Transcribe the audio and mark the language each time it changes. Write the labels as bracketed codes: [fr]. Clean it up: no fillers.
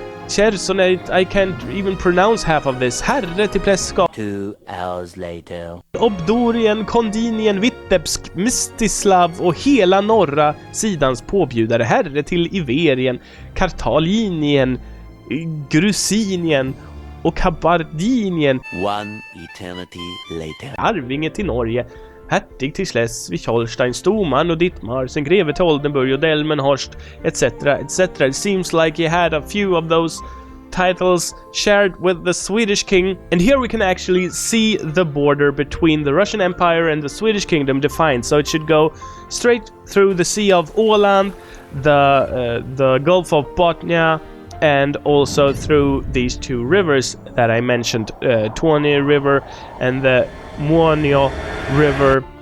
[en] I can't even pronounce half of this. [sv] Herre till prästskap. [en] 2 hours later. [sv] Obdorien, Kondinien, Vitebsk, Mstislav och hela norra sidans påbjudare. Herre till Iverien, Kartalinien, Grusinien och Kabardinien. [en] 1 eternity later. [sv] Arvinge till Norge. Hertig till Schleswig, Holstein, Stoman och Dittmar, sen greve till Oldenburg och Delmenhorst, etc., etc. [en] It seems like he had a few of those titles shared with the Swedish king, and here we can actually see the border between the Russian Empire and the Swedish kingdom defined. So it should go straight through the Sea of Åland, the Gulf of Bothnia, and also through these two rivers that I mentioned, Torne River and the Muonio River.